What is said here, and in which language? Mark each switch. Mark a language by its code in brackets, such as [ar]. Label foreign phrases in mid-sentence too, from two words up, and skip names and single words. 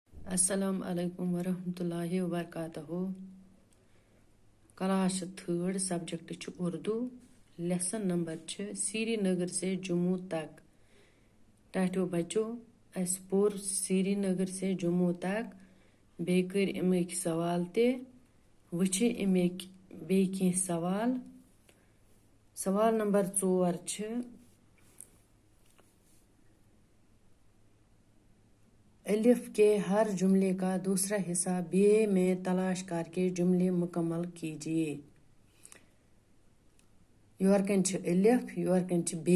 [ar] السلام عليكم ورحمة الله وبركاته. [ur] کلاس 3 سبجیکٹ اردو. لیسن نمبر سرینگر سے جموں تک. [ks] टाटो बचो अस पोर [ur] سرینگر سے جموں تک. [ks] बे कर अमिक सवाल ते वुछ अमिक बे सवाल। [ur] سوال نمبر 4 الف کے ہر جملے کا دوسرا حصہ ب میں تلاش کرکے جملے مکمل کیجیے. [ks] योरकन अलिफ योरकन बे।